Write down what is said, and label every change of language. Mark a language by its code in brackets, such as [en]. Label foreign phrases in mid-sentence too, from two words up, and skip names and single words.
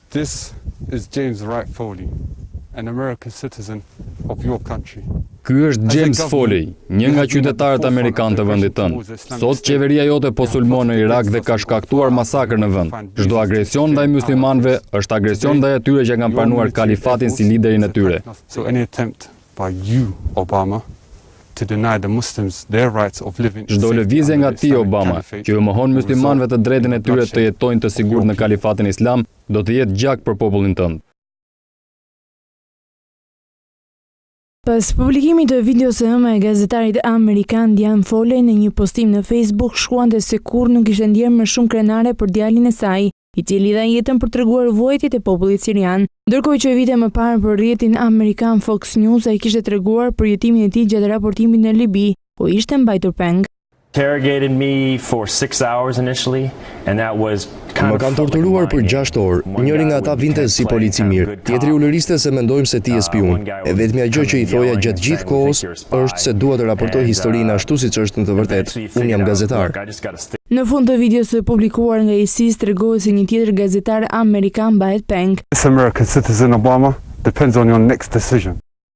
[en] This is James Wright Foley, an American citizen of your country. [sq] Ky është James Foley, një nga qytetarët amerikanë të vendit tënd. Sot qeveria jote po sulmon në Irak dhe ka shkaktuar masakrë në vend. Çdo agresion ndaj muslimanëve është agresion ndaj atyre që kanë pranuar kalifatin si liderin e tyre. [en] So any attempt by you, Obama, to deny the Muslims their rights of living. [sq] Çdo lëvizje nga ti, Obama, që ju mohon muslimanëve të drejtën e tyre të jetojnë të sigurt në kalifatin islam, do të jetë gjak për popullin tënd. Pas publikimit të videos së ëma e gazetarit amerikan Diane Foley në një postim në Facebook, shkruante se kurrë nuk ishte ndjerë më shumë krenare për djalin e saj, i cili dha jetën për treguar vuajtjet e popullit sirian. Ndërkohë që vite më parë për rrjetin amerikan Fox News ai kishte treguar për jetimin e tij gjatë raportimit në Libi, ku ishte mbajtur peng. [en] Interrogated me for 6 hours initially, and that was [sq] Më kanë torturuar për 6 orë. Njëri nga ata vinte si polici mirë, tjetri ulëriste se mendojmë se ti je spiun. E vetmja gjë që i thoja gjatë gjithë kohës është se dua të raportoj historinë ashtu siç është në të vërtetë. Unë jam gazetar. Në fund të videos së publikuar nga ISIS tregohet se një tjetër gazetar amerikan mbahet peng. [en] This American citizen, Obama, depends on your next decision.